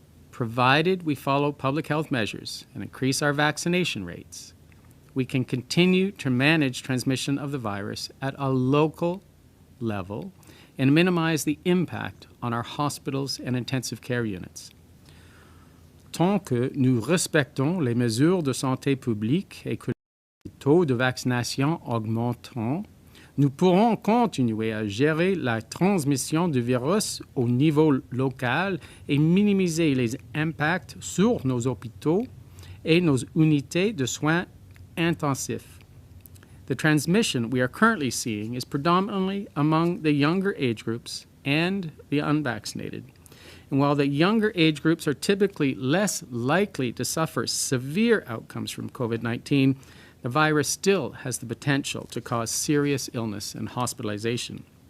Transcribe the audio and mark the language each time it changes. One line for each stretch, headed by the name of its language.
English: Provided we follow public health measures and increase our vaccination rates, we can continue to manage transmission of the virus at a local level and minimize the impact on our hospitals and intensive care units.
French: Tant que nous respectons les mesures de santé publique et que les taux de vaccination augmenteront, nous pourrons continuer à gérer la transmission du virus au niveau local et minimiser les impacts sur nos hôpitaux et nos unités de soins intensif.
English: The transmission we are currently seeing is predominantly among the younger age groups and the unvaccinated. And while the younger age groups are typically less likely to suffer severe outcomes from COVID-19, the virus still has the potential to cause serious illness and hospitalization.